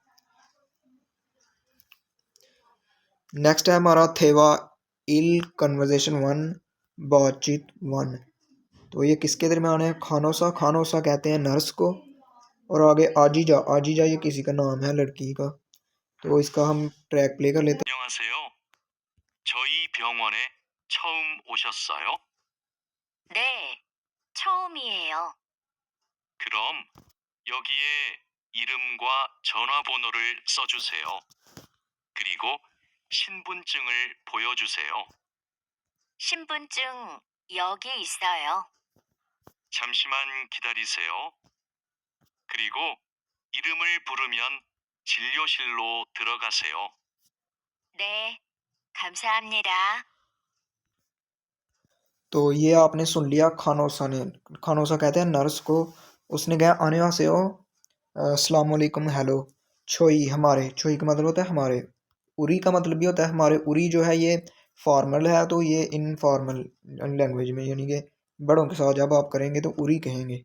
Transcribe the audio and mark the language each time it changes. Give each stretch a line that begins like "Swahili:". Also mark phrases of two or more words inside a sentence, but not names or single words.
Hindi: नेक्स्ट है हमारा थेवा इल कन्वर्जेशन 1, बातचीत 1। तो ये किसके दरमियान है, खानोसा, खानोसा कहते हैं नर्स को, और आगे आजीजा, आजीजा ये किसी का नाम है लड़की का। तो इसका हम
English: track play
Hindi: कर लेते हैं।
Korean: 안녕하세요. 저희 병원에 처음 오셨어요? 네, 처음이에요. 그럼 여기에 이름과 전화번호를 써주세요. 그리고 신분증을 보여주세요. 신분증 여기 있어요. 잠시만 기다리세요. 그리고 이름을 부르면 진료실로 들어가세요. 네, 감사합니다.
Hindi: तो ये आपने सुन लिया खानोसा ने, खानोसा कहते हैं नर्स को, उसने कहा आने से हो
Arabic: السلام عليكم
Hindi: हेलो, छोई हमारे, छोई का मतलब होता है हमारे, उरी का मतलब भी होता है हमारे, उरी जो है ये फॉर्मल है, तो ये
English: informal language
Hindi: में, यानी कि बड़ों के साथ जब आप करेंगे तो उरी कहेंगे।